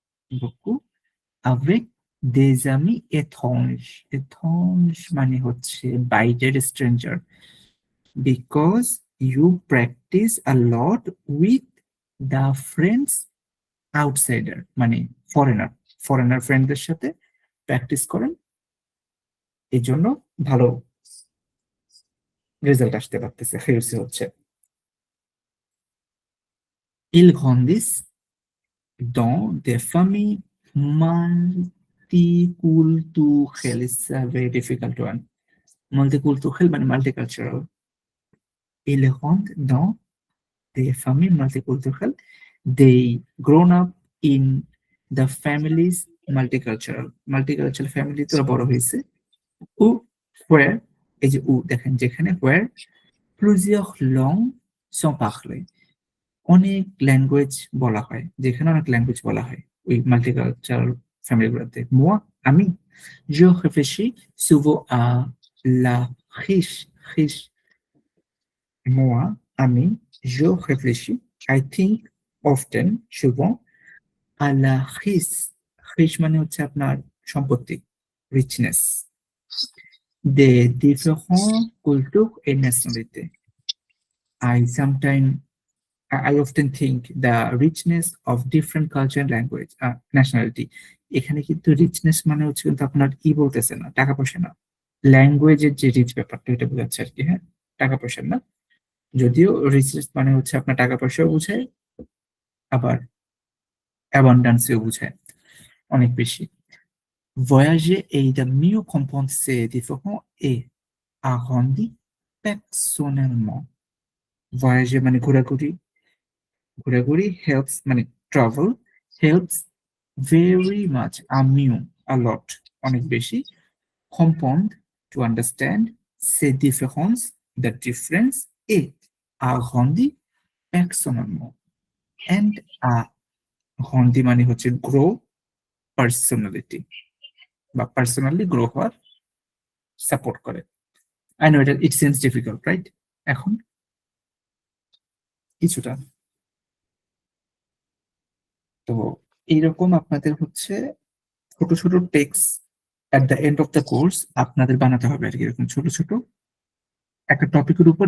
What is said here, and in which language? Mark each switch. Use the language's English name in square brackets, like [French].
[Bangla] বকু [French] avec des amis étranges, [Bangla] étrange মানে হচ্ছে বাইরের stranger, [English] because you practice a lot with the friends outsider [Bangla] মানে foreigner ফ্রেন্ডদের সাথে প্র্যাকটিস করেন, এই জন্য ভালো রেজাল্ট আসতে পারতেছে, হেলসি হচ্ছে। [French] Ils grandissent dans des familles multiculturelles. [English] It's a very difficult one. Multicultural মানে multicultural. [French] Ils grandissent dans des familles multiculturelles. [English] They grown up in the families multicultural. [Bangla] Multicultural family তো বড় হয়েছে। Ou [English] where, [Bangla] এই যে উ দেখেন যেখানে, where [French] plusieurs langues sont parlées, [Bangla] অনেক language বলা হয়, যেখানে অনেক ল্যাঙ্গুয়েজ বলা হয় ওই মাল্টিকালচারাল ফ্যামিলিগুলোতে। [French] moi আমি je réfléchis souvent à la riche, moi আমি je réfléchis, [English] I think often, [French] souvent à la riche [Bangla] মানে হচ্ছে আপনার সম্পত্তি, [French] richness, des différentes cultures et nationalités. [English] I often think the richness of different culture and language, nationality. [Bangla] এখানে কিন্তু richness মানে হচ্ছে কিন্তু আপনার বলতেছে না, টাকা পয়সা না, ল্যাঙ্গুয়েজের যে রিচ ব্যাপারটা এটা বোঝাচ্ছে আর কি। হ্যাঁ, টাকা পয়সা না, যদিও রিচনেস মানে হচ্ছে আপনার টাকা পয়সাও বোঝায়, আবার অ্যাবান্ডান্সও বোঝায় অনেক বেশি। [French] Voyager aide à mieux comprendre ces différents et à grandir personnellement. [English] Voyager মানে ঘোরাঘুরি, ঘোরাঘুরি helps মানে travel helps very much, a lot, [Bangla] অনেক বেশি, [English] comprendre, to understand, ces différences, the difference, [French] et à grandir personnellement. [Bangla] And à grandir মানে হচ্ছে [English] grow personality [Bangla] বা personally grow হওয়ার সাপোর্ট করে। [English] I know it seems difficult, right? [Bangla] এখন কিছুটা তো এইরকম আপনাদের হচ্ছে ছোট ছোট text [English] at the end of the course [Bangla] আপনাদের বানাতে হবে আর কি, এরকম ছোট ছোট একটা টপিকের উপর।